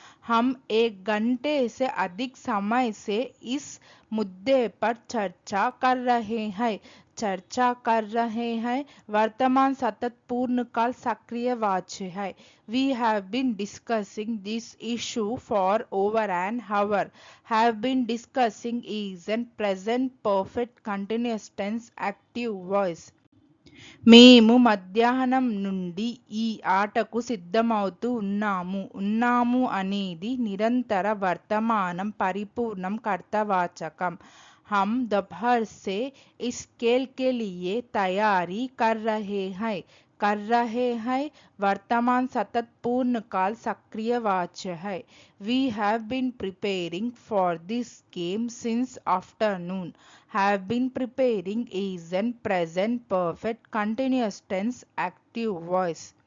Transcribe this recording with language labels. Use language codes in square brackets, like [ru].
[hi] हम 1 घंटे से अधिक समय से इस मुद्दे पर चर्चा कर रहे हैं. चर्चा कर रहे हैं वर्तमान सतत पूर्णकाल सक्रिय वाच्य है. [en] We have been discussing this issue for over an hour. Have been discussing is an present perfect continuous tense active voice. [te] మేము మధ్యాహ్నం నుండి ఈ ఆటకు సిద్ధమవుతూ ఉన్నాము అనేది నిరంతర వర్తమానం పరిపూర్ణం కర్తవాచకం. [hi] हम दोपहर से इस खेल के लिए तैयारी कर रहे हैं. कर रहे हैं वर्तमान सतत पूर्ण काल सक्रिय वाच्य है। [en] We have been preparing for this game since afternoon. Have been preparing is an present perfect continuous tense active voice.